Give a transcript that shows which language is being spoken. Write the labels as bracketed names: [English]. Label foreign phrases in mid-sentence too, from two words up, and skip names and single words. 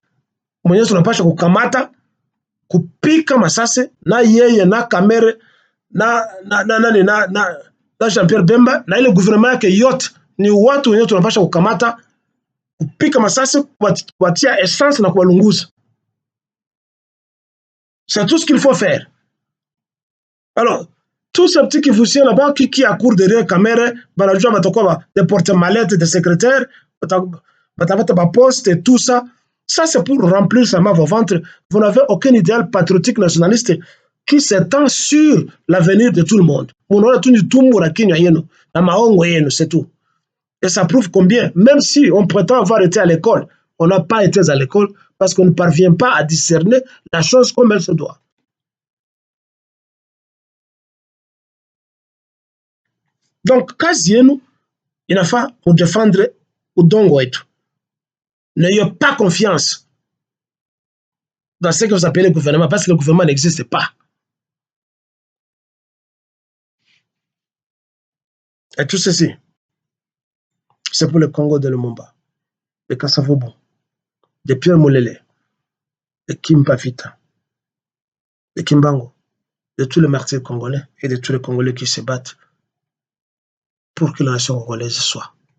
[Swahili] Mwenye tunapasha kukamata kupika masase na yeye na Kamere na Jean-Pierre Bemba na ile gouvernement yake yote ni watu wenye tunapasha kukamata kupika masasi, kuwatia essence na kuwalunguza. [French] C'est tout ce qu'il faut faire. Alors, tous ces petits Kivusiens là-bas qui accourent derrière caméra, des porte-mallettes, des secrétaires, des postes et tout ça, ça c'est pour remplir seulement vos ventres. Vous n'avez aucun idéal patriotique nationaliste qui s'étend sur l'avenir de tout le monde. C'est tout. Et ça prouve combien, même si on prétend avoir été à l'école, on n'a pas été à l'école parce qu'on ne parvient pas à discerner la chose comme elle se doit. Donc, [Swahili] kazi yenu inafaa kudefendre udongo wetu. [French] N'ayez pas confiance dans ce que vous appelez le gouvernement parce que le gouvernement n'existe pas. Et tout ceci, c'est pour le Congo de Lumumba, de Kasavubu, de Pierre Moulele, de Kimpa Vita, de Kimbango, de tous les martyrs congolais et de tous les Congolais qui se battent pour que la nation congolaise soit